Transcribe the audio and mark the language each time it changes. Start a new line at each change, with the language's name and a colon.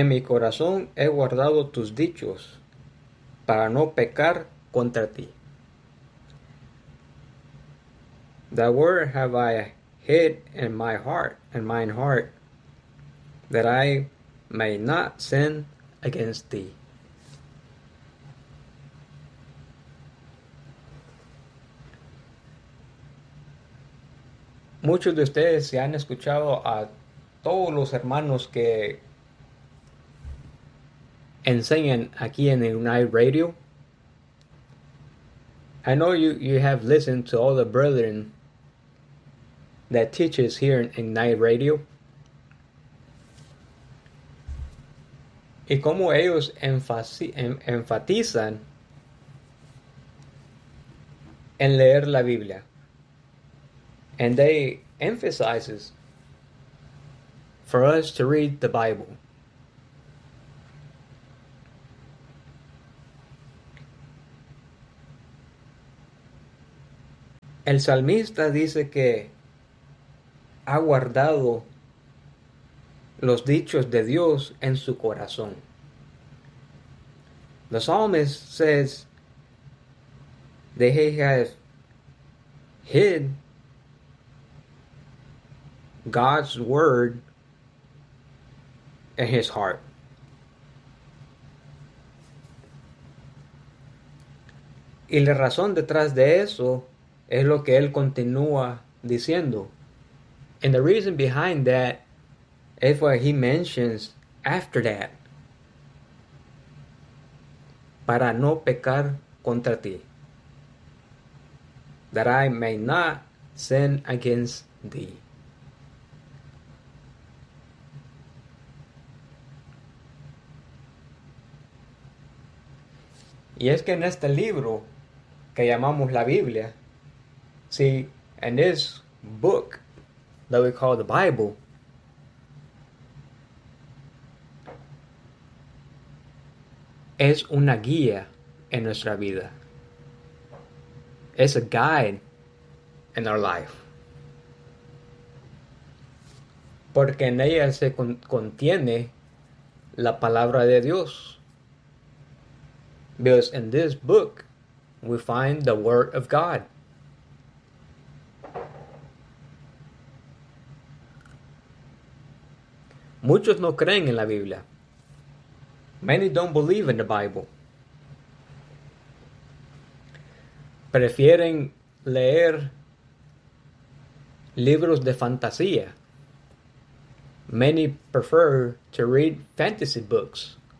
Spanish: En mi corazón he guardado tus dichos para no pecar contra ti.
English: The word have I hid in my heart, in mine heart, that I may not sin against thee.
Spanish: Muchos de ustedes se han escuchado a todos los hermanos que enseñan aquí en Unite Radio.
English: I know you have listened to all the brethren that teaches here in Unite Radio.
Spanish: Y como ellos enfatizan en leer la Biblia.
English: And they emphasizes for us to read the Bible.
Spanish: El salmista dice que ha guardado los dichos de Dios en su corazón.
English: The psalmist says that he has hid God's word in his heart.
Spanish: Y la razón detrás de eso es lo que él continúa diciendo.
English: And the reason behind that is what he mentions after that.
Spanish: Para no pecar contra ti.
English: That I may not sin against thee.
Spanish: Y es que en este libro que llamamos la Biblia,
English: see, in this book that we call the Bible,
Spanish: es una guía en nuestra vida.
English: It's a guide in our life.
Spanish: Porque en ella se contiene la palabra de Dios.
English: Because in this book, we find the Word of God.
Spanish: Muchos no creen en la Biblia.
English: Many don't believe in the Bible.
Spanish: Prefieren leer libros de fantasía.
English: Many prefer to read fantasy books.